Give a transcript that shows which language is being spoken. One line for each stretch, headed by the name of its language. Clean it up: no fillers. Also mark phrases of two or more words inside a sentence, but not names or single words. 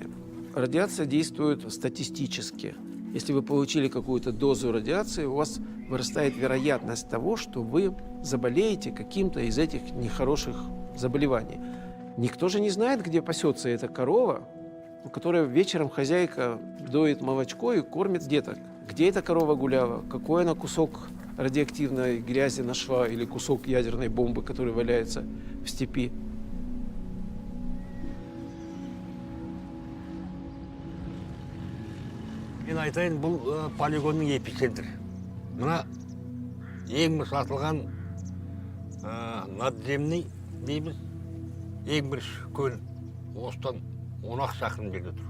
Russian: Радиация действует статистически. Если вы получили какую-то дозу радиации, у вас вырастает вероятность того, что вы заболеете каким-то из этих нехороших заболеваний. Никто же не знает, где пасется эта корова, у которой вечером хозяйка доит молочко и кормит деток. Где эта корова гуляла, какой она кусок радиоактивной грязи нашла или кусок ядерной бомбы, который валяется в степи.
Kazakh: Мен айтайын, бұл полигонның эпицентрі. Мына ең бір сатылған надземный дейміз, ең бір көл осыдан 10 шақырым жерде тұр.